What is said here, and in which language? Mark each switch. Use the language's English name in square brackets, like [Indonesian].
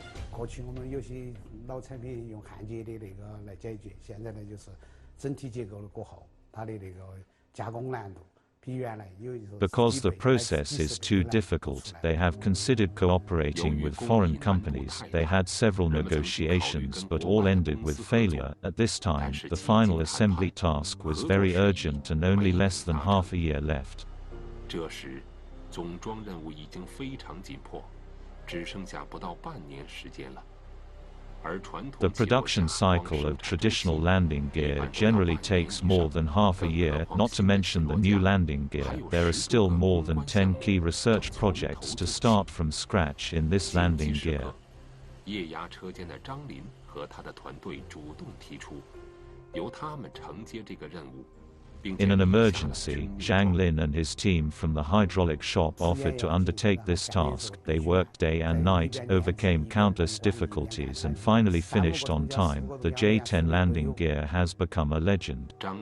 [Chinese] 过去我们有些老产品用焊接的那个来解决，现在呢就是整体结构的过后，它的那个加工难度比原来有。 [English] Because the process is too difficult, they have considered cooperating with foreign companies. They had several negotiations but all ended with failure. At this time, the final assembly task was very urgent and only less than half a year left. [Chinese] 这时，总装任务已经非常紧迫。只剩下不到半年时间了。 [English] The production cycle of traditional landing gear generally takes more than half a year, not to mention the new landing gear. There are still more than 10 key research projects to start from scratch in this landing gear. [Chinese] 液压车间的张林和他的团队主动提出，由他们承接这个任务。 [English] In an emergency, Zhang Lin and his team from the hydraulic shop offered to undertake this task. They worked day and night, overcame countless difficulties and finally finished on time. The J-10 landing gear has become a legend.